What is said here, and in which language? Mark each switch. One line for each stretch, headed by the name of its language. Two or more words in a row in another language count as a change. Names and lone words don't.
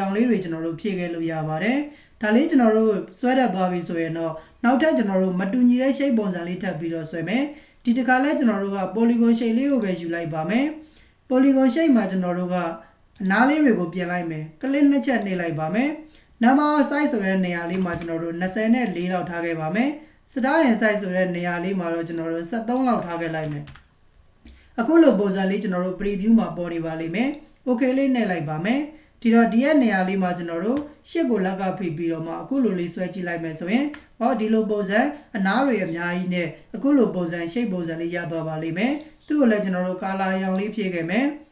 Burmese: င်လေးတွေကျွန်တော်တို့ဖြည့်ခဲ့လို့ရပါတယ်ဒါလေးကျွန်တော်တို့ဆွဲတတ်သွားပြီဆိုရင်တော့နောက်ထပ်ကျွန်တော်တို့မတူညီတဲ့ shape ပုံစံလေးထပ်ပြီးတော့ဆွဲမယ်ဒီဒီတစ်ခါလဲကျွန်တော်တို့က
English: polygon shape
Burmese: လေးကိုပဲယူလိုက်ပါမယ်
English: polygon shape
Burmese: မှာကျွန်တော်တို့ကအနားလေး တွေကိုပြင်လိုက်မယ် click နှစ်ချက်နှိပ်လိုက်ပါမယ်
English: number of size
Burmese: ဆိုတဲ့နေရာလေးမှာကျွန်တော်တို့24လောက်ထားခဲ့ပါမယ်
English: star and size
Burmese: ဆိုတဲ့နေရာလေးမှာတော့ကျွန်တော်တို့73လောက်ထားခဲ့လိုက်မယ် အခုလိုပုံစံလေးကျွန်တော်တို့ preview မှာပေါ်နေပါလိမ့်မယ် okay လေးနှိပ်လိုက်ပါမယ်ဒီတော့ဒီရဲ့နေရာလေးမှာကျွန်တော်တို့ရှစ်ကိုလက်ကဖိပြီးတော့မှအခုလိုလေးဆွဲကြည့်လိုက်မယ်ဆိုရင်ဟောဒီလိုပုံစံအနားတွေအများကြီးနဲ့အခုလိုပုံစံရှိတ်ပုံစံလေးရသွားပါလိမ့်မယ်သူ့ကိုလည်းကျွန်တော်တို့ကာလာရောင်လေးဖြည့်ခဲ့မယ်